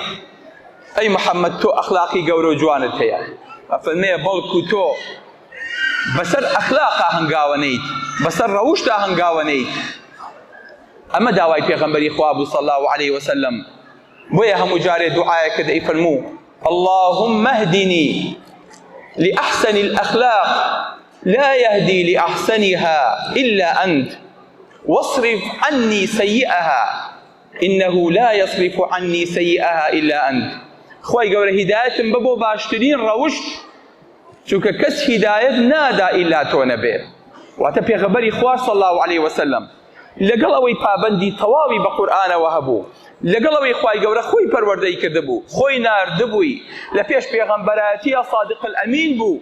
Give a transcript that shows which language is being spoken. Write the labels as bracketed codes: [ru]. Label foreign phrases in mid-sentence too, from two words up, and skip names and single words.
[ckb] ئەی محەممەد تۆ ئەخلاقی گەورە و جوانت هەیە. ئەفەرمێ بەڵکو تۆ بەسەر ئەخلاقا هەنگاوەنەیت بەسەر ڕەوشتا هەنگاوەنەیت. ئەمە داوای پێغەمبەری خوا بوو [ar] صلی الله علیه وسلم. [ckb] بۆیە هەموو جارێ دوعایەکە دەیفەرموو [ar] اللهم اهدني لأحسن الأخلاق لا يهدي لأحسنها إلا أنت واصرف عني سيئها إنه لا يصرف عني سيئها إلا أنت. [ckb] خوای گەورە هیدایەتم بە بۆ باشترین ڕەوشت چونکە کەس هیدایەت نادا ئیلا تۆ نەبێ. واتە پێغەمبەری خوا [ar] صلی الله علیه وسلم [ckb] لەگەڵ ئەوەی پابەندی تەواوی بە قورئانەوە هەبوو لەگەڵ ئەوەی خوای گەورە خۆی پەروەردەی کردبوو خۆی ناردبووی لە پێش پێغەمبەرەتیە [ar] صادق الئەمین [ckb] بوو.